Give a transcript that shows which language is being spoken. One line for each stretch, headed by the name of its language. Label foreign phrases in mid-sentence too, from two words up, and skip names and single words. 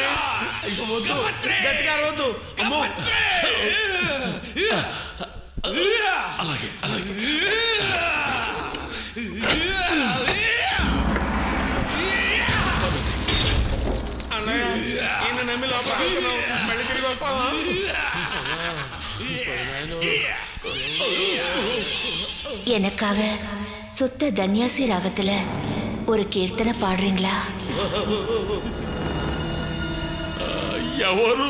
Telugu: ఇక వద్దు, గట్టిగా వద్దు. అమ్మో, అలాగే అలాగే. అన్నయ్య, ఈయన నమ్మి లోపల మళ్ళీ తిరిగి వస్తావా?
Tamil: எனக்காக சுத்த தன்யாசி ராகத்துல ஒரு கீர்த்தனை பாடுறீங்களா?
Telugu: ఎవరు?